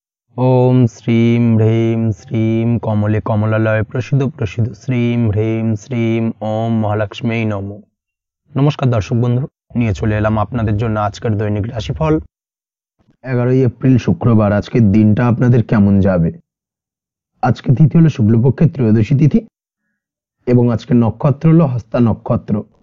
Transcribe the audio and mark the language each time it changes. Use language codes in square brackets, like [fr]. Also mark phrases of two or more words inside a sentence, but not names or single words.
[sa] ओम श्रीम ह्रीम श्रीम कमले कमलालय प्रसिद्ध प्रसिद्ध श्रीम ह्रीम श्रीम ओम महालक्ष्मी नमो। [bn] নমস্কার দর্শক বন্ধু, নিয়ে চলে এলাম আপনাদের জন্য আজকের দৈনিক রাশিফল। 11 এপ্রিল শুক্রবার। আজকের দিনটা আপনাদের কেমন যাবে? আজকে তিথি হলো শুক্লপক্ষের ত্রয়োদশী তিথি এবং আজকের নক্ষত্র হলো হস্তা নক্ষত্র।